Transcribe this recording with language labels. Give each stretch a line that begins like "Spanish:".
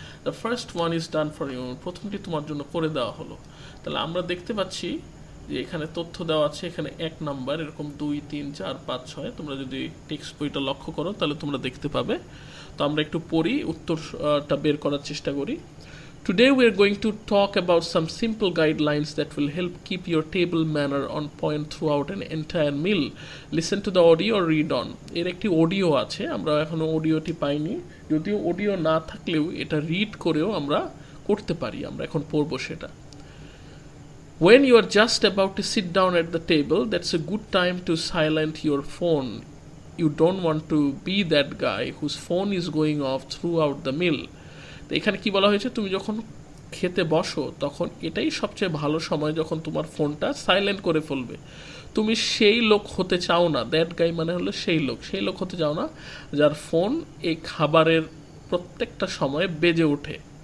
English: the first one is done for you,
Bangla: প্রথমটি তোমার জন্য করে দেওয়া হলো. তাহলে আমরা দেখতে পাচ্ছি যে এখানে তথ্য দেওয়া আছে, এখানে 1 নাম্বার, এরকম 2 3 4 5 6, তোমরা যদি টেক্সট বইটা লক্ষ্য করো তাহলে তোমরা দেখতে পাবে. তো আমরা একটু পড়ি, উত্তরটা বের করার চেষ্টা করি.
English: Today we are going to talk about some simple guidelines that will help keep your table manner on point throughout an entire meal. Listen to the audio or read on.
Bangla: এর একটি অডিও আছে, আমরা এখনো অডিওটি পাইনি, যদিও audio না থাকলেও এটা রিড করেও আমরা করতে পারি, আমরা এখন পড়বো সেটা.
English: When you are just about to sit down at the table, that's a good time to silent your phone. You don't want to be that guy whose phone is going off throughout the meal.
Bangla: তো এখানে কি বলা হয়েছে, তুমি যখন খেতে বসো তখন এটাই সবচেয়ে ভালো সময় যখন তোমার ফোনটা সাইলেন্ট করে ফেলবে. তুমি সেই লোক হতে চাও না,
English: that guy
Bangla: মানে হলো সেই লোক হতে চাও না যার ফোন এই খাবারের প্রত্যেকটা সময় বেজে ওঠে.